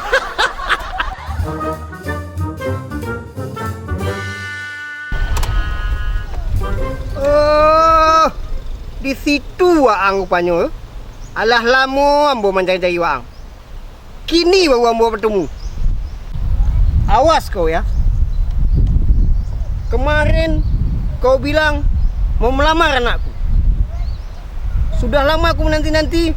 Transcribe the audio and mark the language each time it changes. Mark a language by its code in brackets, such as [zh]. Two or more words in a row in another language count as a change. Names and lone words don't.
[min] Oh, di situ waang rupanya. Alah lama ambo mencari-cari waang. Kini baru ambo bertemu. Awas kau ya. [id] Kemarin kau bilang mau melamar anakku. Sudah lama aku menanti-nanti.